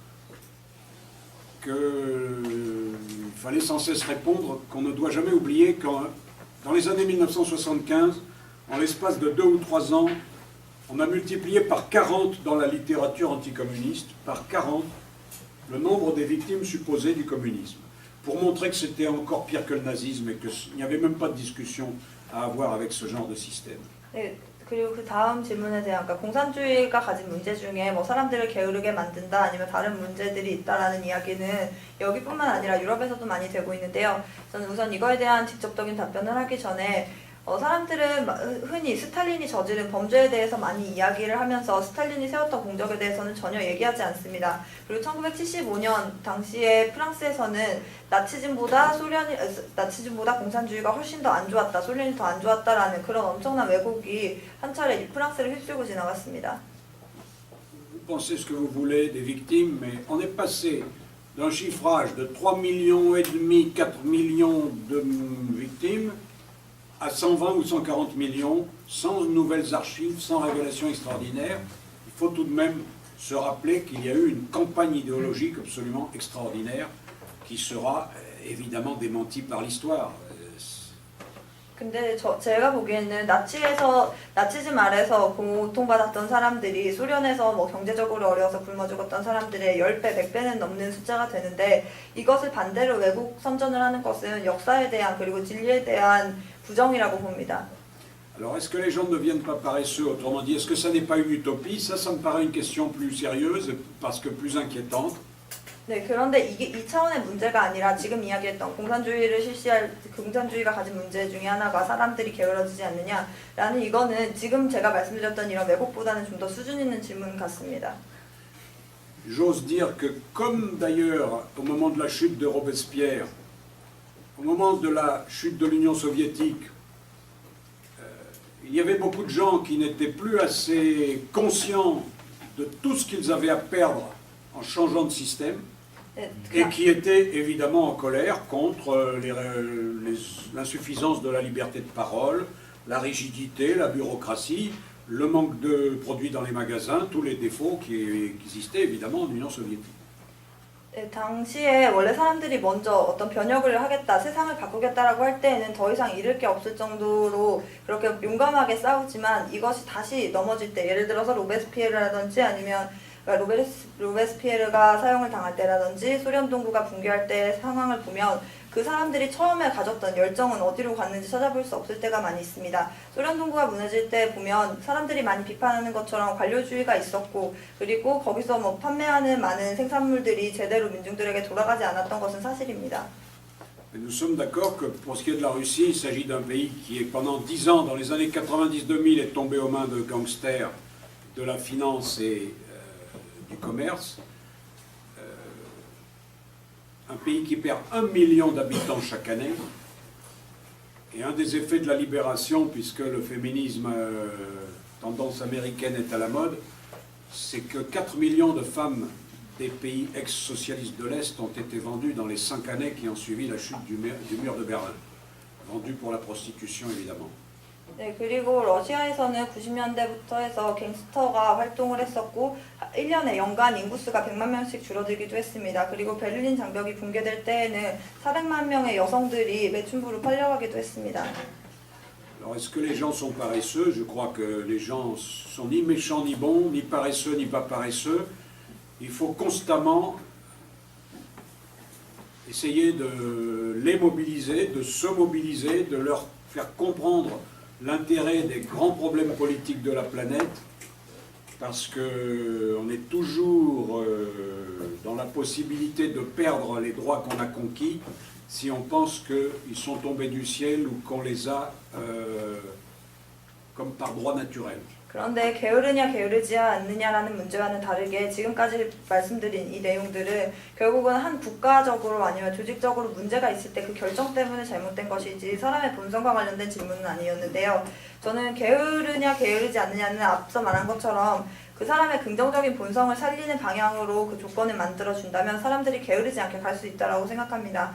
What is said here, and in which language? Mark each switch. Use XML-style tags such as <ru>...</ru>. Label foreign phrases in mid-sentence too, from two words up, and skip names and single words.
<fr>qu'il fallait sans cesse répondre qu'on ne doit jamais oublier qu'en dans les années 1975, en l'espace de 2 ou 3 ans, on a multiplié par 40 dans la littérature anticommuniste, par 40, le nombre des victimes supposées du communisme, pour montrer que c'était encore pire que le nazisme et qu'il n'y avait même pas de discussion à avoir avec ce genre de système.</fr> <ko>네, 그리고 그 다음 질문에 대한, 그러니까 공산주의가 가진 문제 중에 뭐 사람들을 게으르게 만든다 아니면 다른 문제들이 있다라는 이야기는 여기뿐만 아니라 유럽에서도 많이 되고 있는데요. 저는 우선 이거에 대한 직접적인 답변을 하기 전에 사람들은 흔히 스탈린이 저지른 범죄에 대해서 많이 이야기를 하면서 스탈린이 세웠던 공적에 대해서는 전혀 얘기하지 않습니다. 그리고 1975년 당시에 프랑스에서는 나치즘보다 공산주의가 훨씬 더 안 좋았다, 소련이 더 안 좋았다라는 그런 엄청난 왜곡이 한 차례 프랑스를 휩쓸고 지나갔습니다.</ko> <fr>Vous pensez ce que vous voulez des victimes, mais on est passé d'un chiffrage de 3,5 millions, 4 millions de victimes à 120 ou 140 millions, sans nouvelles archives, sans révélations extraordinaires. Il faut tout de même se rappeler qu'il y a eu une campagne idéologique absolument extraordinaire qui sera évidemment démentie par l'histoire.</fr> <ko>근데 제가 보기에는 나치즘 아래서 고통받았던 사람들이 소련에서 뭐 경제적으로 어려워서 굶어 죽었던 사람들의 10배, 100배는 넘는 숫자가 되는데 이것을 반대로 왜곡 선전을 하는 것은 역사에 대한 그리고 진리에 대한 부정이라고 봅니다.</ko> <fr>Alors est-ce que les gens ne deviennent pas paresseux? Autrement dit, est-ce que ça n'est pas une utopie? Ça me paraît une question plus sérieuse parce que plus inquiétante.</fr> <ko>네, 그런데 이게 이 차원의 문제가 아니라 지금 이야기했던 공산주의가 가진 문제 중에 하나가 사람들이 게을러지지 않느냐라는 이거는 지금 제가 말씀드렸던 이런 왜곡보다는 좀 더 수준 있는 질문 같습니다.</ko> <fr>J'ose dire que comme d'ailleurs au moment de la chute de Robespierre, au moment de la chute de l'Union soviétique, il y avait beaucoup de gens qui n'étaient plus assez conscients de tout ce qu'ils avaient à perdre en changeant de système. Et qui était évidemment en colère contre l'insuffisance de la liberté de parole, la rigidité, la bureaucratie, le manque de produits dans les magasins, tous les défauts qui existaient évidemment en Union soviétique.</fr> <ko>네, 당시에 원래 사람들이 먼저 어떤 변혁을 하겠다, 세상을 바꾸겠다라고 할 때에는 더 이상 잃을 게 없을 정도로 그렇게 용감하게 싸우지만 이것이 다시 넘어질 때, 예를 들어서 로베스피에르라든지 아니면 로베스피에르가 사형을 당할 때라든지 소련 동구가 붕괴할 때 상황을 보면 그 사람들이 처음에 가졌던 열정은 어디로 갔는지 찾아볼 수 없을 때가 많이 있습니다. 소련 동구가 무너질 때 보면 사람들이 많이 비판하는 것처럼 관료주의가 있었고 그리고 거기서 뭐 판매하는 많은 생산물들이 제대로 민중들에게 돌아가지 않았던 것은 사실입니다.</ko> <fr>Nous sommes d'accord que pour ce qui est de la Russie, il s'agit d'un pays qui est pendant 10 ans, dans les années 90-2000, est tombé aux mains de gangsters de la finance et du commerce, un pays qui perd 1 million d'habitants chaque année, et un des effets de la libération, puisque le féminisme tendance américaine est à la mode, c'est que 4 millions de femmes des pays ex-socialistes de l'Est ont été vendues dans les 5 années qui ont suivi la chute du mur de Berlin, vendues pour la prostitution évidemment.</fr> <ko>네, 그리고 러시아에서는 90년대부터 해서 갱스터가 활동을 했었고 1년에 연간 인구수가 100만 명씩 줄어들기도 했습니다. 그리고 베를린 장벽이 붕괴될 때에는 400만 명의 여성들이 매춘부로 팔려가기도 했습니다.</ko> <fr>Alors est-ce que les gens sont paresseux? Je crois que les gens sont ni méchants ni bons, ni paresseux ni pas paresseux. Il faut constamment essayer de les mobiliser, de se mobiliser, de leur faire comprendre l'intérêt des grands problèmes politiques de la planète, parce qu'on est toujours dans la possibilité de perdre les droits qu'on a conquis si on pense qu'ils sont tombés du ciel ou qu'on les a comme par droit naturel.</fr> <ko>그런데 게으르냐 게으르지 않느냐라는 문제와는 다르게 지금까지 말씀드린 이 내용들은 결국은 한 국가적으로 아니면 조직적으로 문제가 있을 때 그 결정 때문에 잘못된 것이지 사람의 본성과 관련된 질문은 아니었는데요. 저는 게으르냐 게으르지 않느냐는 앞서 말한 것처럼 그 사람의 긍정적인 본성을 살리는 방향으로 그 조건을 만들어준다면 사람들이 게으르지 않게 갈 수 있다고 생각합니다.</ko>